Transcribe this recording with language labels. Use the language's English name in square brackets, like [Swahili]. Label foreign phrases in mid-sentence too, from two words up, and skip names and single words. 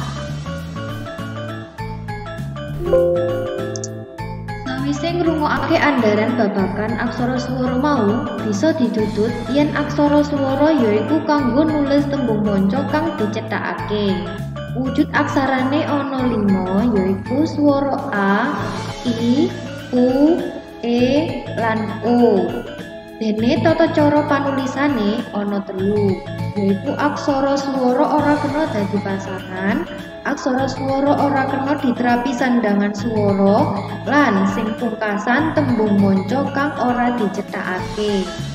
[Javanese] Sawise ngrungokake andharan babagan aksara swara mau, bisa ditutut yen aksara swara yaiku kanggo nulis tembung manca kang dicethakake. Wujud aksarane ana 5, yaiku swara a, i, u, e, lan o. Dene tata cara panulisane ana 3, yaiku aksara swara ora kena dadi pasangan, aksara swara ora kena diterapi sandangan swara, lan sing pungkasan tembung manca kang ora dicethakake.